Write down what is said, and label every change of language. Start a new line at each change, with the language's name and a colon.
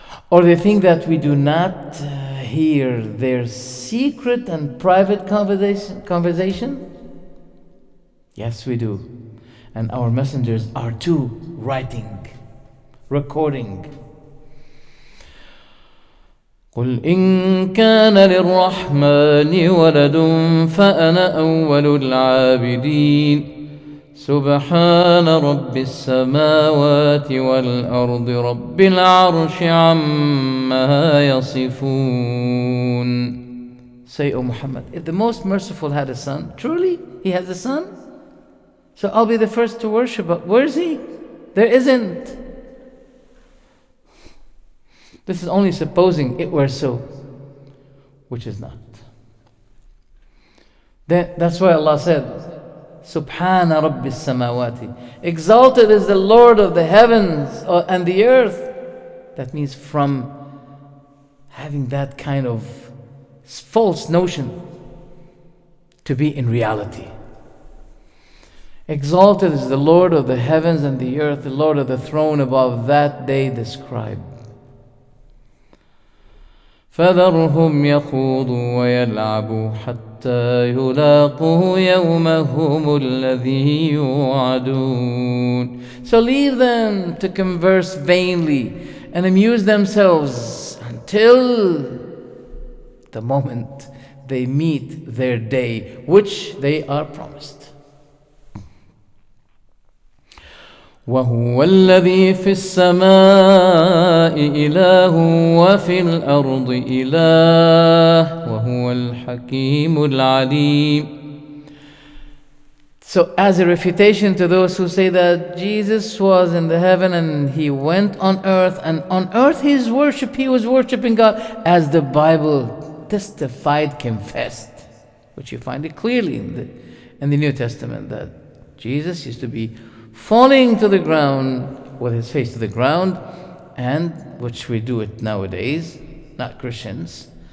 English: Or they think that we do not hear their secret and private conversation. Yes, we do. And our messengers are too, writing, recording.
Arabic: قل إن كان للرحمن ولد فأنا أول العابدين سبحان رب السماوات والأرض رب العرش عما يصفون.
English: Say, O Muhammad, if the Most Merciful had a son, truly he has a son, so I'll be the first to worship. But where is he? There isn't. This is only supposing it were so, which is not. That's why Allah said,
Arabic: Subhana Rabbi Samawati.
English: Exalted is the Lord of the heavens and the earth. That means from having that kind of false notion to be in reality. Exalted is the Lord of the heavens and the earth, the Lord of the throne above that they describe.
Arabic: فذرهم يخوضوا ويلعبوا حتى يلاقوا يومهم الذي يوعدون.
English: So leave them to converse vainly and amuse themselves until the moment they meet their day, which they are promised.
Arabic: وهو الذي في السماء إله وفي الأرض إله وهو الحكيم العليم.
English: So as a refutation to those who say that Jesus was in the heaven and he went on earth, and on earth he was worshiping God, as the Bible testified, confessed, which you find it clearly in the New Testament, that Jesus used to be falling to the ground with his face to the ground, and which we do it nowadays, not Christians.